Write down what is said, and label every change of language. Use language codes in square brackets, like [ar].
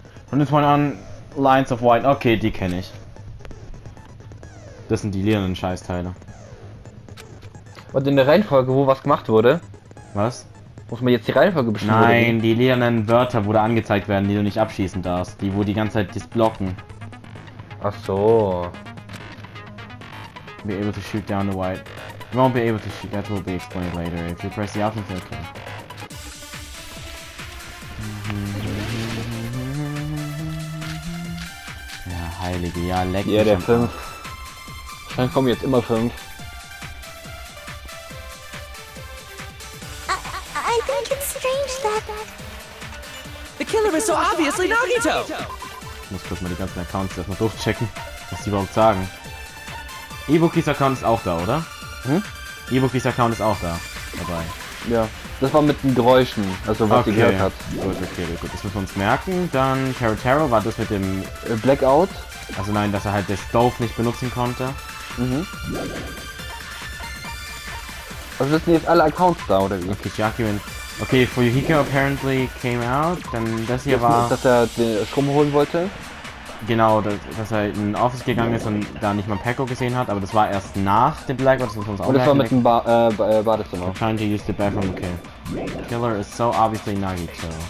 [de] Und jetzt mal an Lines of White. Okay, die kenne ich. Das sind die lilanen Scheißteile. Und in der Reihenfolge, wo was gemacht wurde? Was? Muss man jetzt die Reihenfolge bestimmen? Nein, die lilanen Wörter, wo da angezeigt werden, die du nicht abschießen darfst. Die, wo die ganze Zeit das blocken. Ach so. [en] Be able to shoot down the white. You won't be able to shoot, that will be explained later. If you press the option, okay. [de] Ja, heilige, ja, leck mich. Ja, der am 5. Arsch. Wahrscheinlich kommen jetzt immer 5. [en] I think it's strange that... The killer is so obviously Nagito! [de] Ich muss kurz mal die ganzen Accounts erstmal durchchecken, was die überhaupt sagen. Ibukis Account ist auch da, oder? Hm? Ibukis Account ist auch da dabei. Ja, das war mit den Geräuschen, also was sie gehört hat. Gut, okay, gut, das müssen wir uns merken. Dann Taro war das mit dem Blackout. Also nein, dass er halt das Stove nicht benutzen konnte. Mhm. Also das sind jetzt alle Accounts da, oder wie? [en] Okay, Jackie, okay, Fuyuhiko apparently came out. [de] Dann das hier war... Dass er den Strom holen wollte. Genau, dass er in ein Office gegangen ist und da nicht mal Pecco gesehen hat, aber das war erst nach dem Blackout, das muss uns auch und das war mit dem Badezimmer. [en] Trying to use the bathroom, okay. Killer is so obviously Nagito.